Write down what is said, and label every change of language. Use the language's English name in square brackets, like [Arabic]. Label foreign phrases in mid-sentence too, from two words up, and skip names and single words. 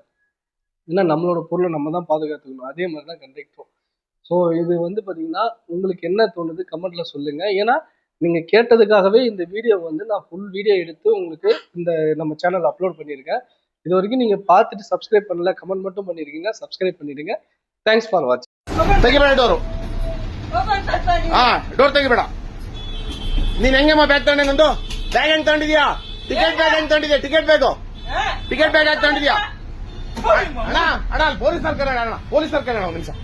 [Tamil] ஏன்னா நம்மளோட பொருளை நம்ம தான் பாதுகாத்துக்கணும். அதே மாதிரி தான் கண்டக்டரும். ஸோ இது வந்து பாத்தீங்கன்னா உங்களுக்கு என்ன தோணுது கமெண்ட்ல சொல்லுங்க. ஏன்னா நீங்க கேட்டதுக்காகவே இந்த வீடியோ வந்து நான் ஃபுல் வீடியோ எடுத்து உங்களுக்கு இந்த நம்ம சேனல் அப்லோட் பண்ணியிருக்கேன். இது வரைக்கும் நீங்க பார்த்துட்டு சப்ஸ்கிரைப் பண்ணல, கமெண்ட் மட்டும் பண்ணிருக்கீங்க, சப்ஸ்கிரைப் பண்ணிடுங்க. [English] Thanks for watching. [Kannada] ತೆಗಿಬೇಡ ಡೋರು. ಡೋರ್ ತೆಗಿಬೇಡ. ನೀನ್ ಹೆಂಗಮ್ಮ ಬ್ಯಾಗ್ ತಗೊಂಡೆ? ನಂದು ಬ್ಯಾಗ್ ಹೆಂಗ್ ತಗೊಂಡಿದ್ಯಾ? ಟಿಕೆಟ್ ಬ್ಯಾಗ್ ಹೆಂಗ್ ತಗೊಂಡಿದ್ಯಾ? ಟಿಕೆಟ್ ಬ್ಯಾಗ್ ಹೆಂಗ್ ತಗೊಂಡಿದ್ಯಾ? ಅಣ್ಣ ಅಣ್ಣ ಪೊಲೀಸರು ಕರೆಯೋಣ, ಪೊಲೀಸರು ಕರೆಯೋಣ ಒಂದು ನಿಮಿಷ.